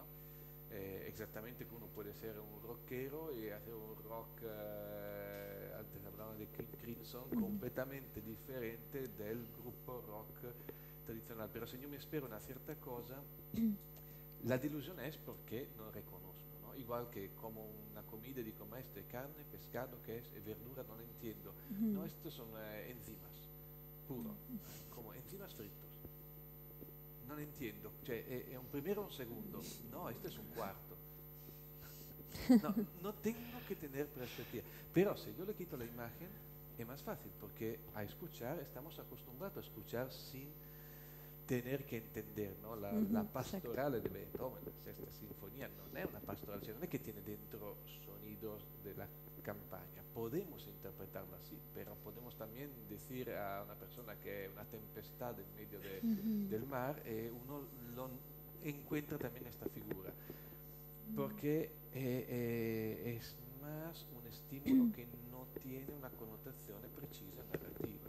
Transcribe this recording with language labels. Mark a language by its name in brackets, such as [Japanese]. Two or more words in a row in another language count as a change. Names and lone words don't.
[Spanish] Exactamente que uno puede ser un rockero y hacer un rock, antes hablaban de Crimson, completamente diferente del grupo rock tradicional, pero si yo me espero una cierta cosa, la delusión es porque no reconozco, ¿no? Igual que como una comida, digo, ma esto es carne, pescado, ¿qué es? Verdura, no lo entiendo. No, estos son enzimas, puro, como enzimas fritos. No lo entiendo, [Italian] cioè è [Spanish] un primero o un segundo, no, este es un cuarto. No, no tengo que tener perspectiva, pero si yo le quito la imagen es más fácil, porque a escuchar estamos acostumbrados a escuchar sin tener que entender, ¿no? La pastorale de Beethoven, la sexta sinfonía, no es una pastorale, [Italian] cioè non è [Spanish] que tiene dentro sonidos de la campaña. Podemos interpretarla así, pero podemos también decir a una persona que es una tempestad en medio del mar, uno lo encuentra también esta figura, porque es más un estímulo que no tiene una connotación precisa narrativa.